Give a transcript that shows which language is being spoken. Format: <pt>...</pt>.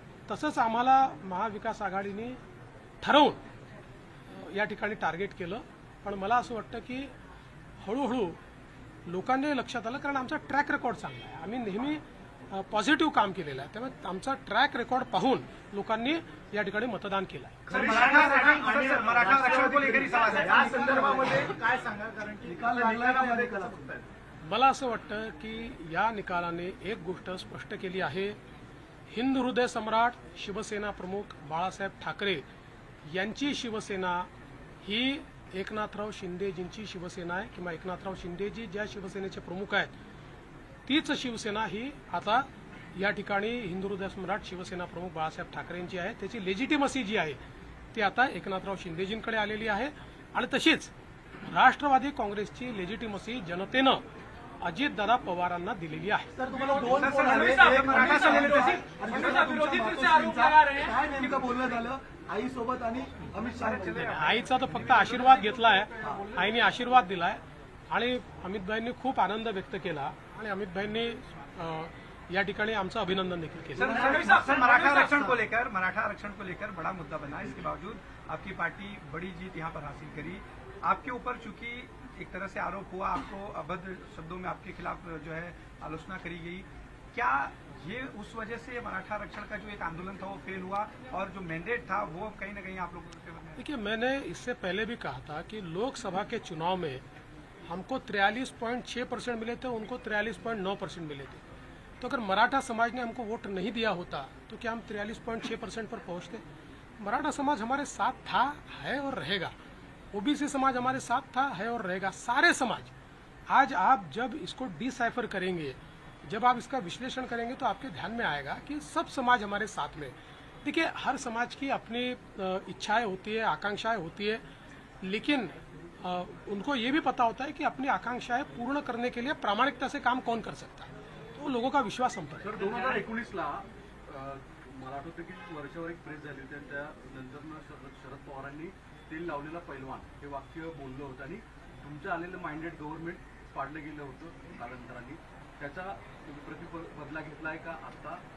<mr>तसंच आम्हाला महाविकास आघाडीने ठरवून या ठिकाणी टार्गेट केलं, पण मला असं वाटतं की हळूहळू लोकांनी लक्षात आलं, कारण आमचा ट्रॅक रेकॉर्ड चांगला आहे। आम्ही नेहमी पॉझिटिव्ह काम केलेलं आहे. त्यामुळे आमचा ट्रॅक रेकॉर्ड पाहून लोकांनी या ठिकाणी मतदान केलं आहे.</mr> <hi>सर, मराठा आरक्षण को लेकर ही सवाल है.</hi> <mr>या संदर्भामध्ये काय सांगा, कारण की निकाल लागल्यामध्ये मला असं वाटतं की या निकालाने एक गोष्ट स्पष्ट केली आहे. हिंद हृदय सम्राट शिवसेना प्रमुख बाळासाहेब ठाकरे यांची शिवसेना ही एकनाथराव शिंदेजींची शिवसेना आहे, किंवा एकनाथराव शिंदेजी ज्या शिवसेनेचे प्रमुख आहेत तीच शिवसेना ही आता या ठिकाणी हिंदू हृदय सम्राट शिवसेना प्रमुख बाळासाहेब ठाकरेंची आहे. त्याची लेजिटिमसी जी आहे ती आता एकनाथराव शिंदेजींकडे आलेली आहे. आणि तशीच राष्ट्रवादी काँग्रेसची लेजिटिमसी जनतेनं अजितदादा पवारांना दिलेली आहे. सर, तुम्हाला दोन सर, फोन आले. सर, एक मराठा मराठा संघटनेचे आणि दुसरा तुमच्या मातोश्रींचा. काय नेमकं बोलणं झालं आईसोबत आणि अमित शहा? आईचा तर फक्त आशीर्वाद घेतलाय, आईने आशीर्वाद दिलाय आणि अमितभाईंनी खूप आनंद व्यक्त केला आणि अमितभाईंनी या ठिकाणी आमचं अभिनंदन देखील केलं.</mr> <hi>सर, मराठा आरक्षण को लेकर बड़ा मुद्दा बना. इसके बावजूद आपकी पार्टी बड़ी जीत यहाँ पर हासिल करी. आपके ऊपर चूंकि एक तरह से आरोप हुआ, आपको अभद्र शब्दों में आपके खिलाफ जो है आलोचना करी गई, क्या ये उस वजह से मराठा आरक्षण का जो एक आंदोलन था वो फेल हुआ और जो मैंडेट था वो कहीं ना कहीं आप लोगों के फेवर में? देखिए, मैंने इससे पहले भी कहा था कि लोकसभा के चुनाव में हमको 43.6% मिले थे, उनको 43.9% मिले थे. तो अगर मराठा समाज ने हमको वोट नहीं दिया होता तो क्या हम 43.6% पर पहुंचते? मराठा समाज हमारे साथ था, है और रहेगा. ओबीसी समाज हमारे साथ था, है और रहेगा. सारे समाज. आज आप जब इसको डिसाइफर करेंगे, जब आप इसका विश्लेषण करेंगे तो आपके ध्यान में आएगा कि सब समाज हमारे साथ में. देखिए, हर समाज की अपनी इच्छाएं होती है, आकांक्षाएं होती है, लेकिन उनको ये भी पता होता है कि अपनी आकांक्षाएं पूर्ण करने के लिए प्रामाणिकता से काम कौन कर सकता है. तो लोगों का विश्वास हम पर.</hi> <mr>सर, 2019ला मला आठवतं की वर्षावर एक प्रेस झाली होती, त्यानंतर शरद पवारांनी तेल लावलेला पैलवान हे वाक्य बोललं होतं आणि तुमचं आलेलं माइंडेड गव्हर्नमेंट पाडलं गेलं होतं कालांतराने. त्याचा बदला घेतलाय का आता?</mr>